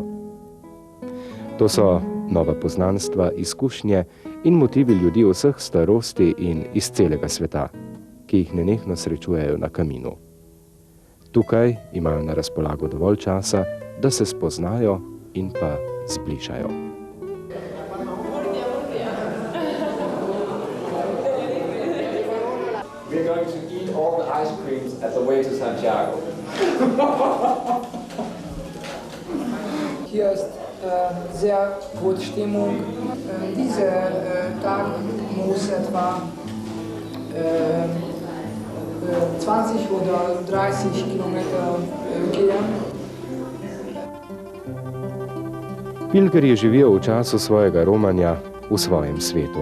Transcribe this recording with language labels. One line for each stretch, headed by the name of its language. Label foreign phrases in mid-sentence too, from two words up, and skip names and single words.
Slovenian: To so nova poznanstva, izkušnje in motivi ljudi vseh starosti in iz celega sveta, ki jih nenehno srečujejo na Caminu. Tukaj imajo na razpolago dovolj časa, da se spoznajo in pa zbližajo.
English: We're going to eat all the ice creams at the way to Santiago.
German: Hier ist sehr gute Stimmung. Dieser Tag muss etwa 20 oder 30 Kilometer gehen.
Slovenian: Pilgerji živijo v času svojega romanja v svojem svetu.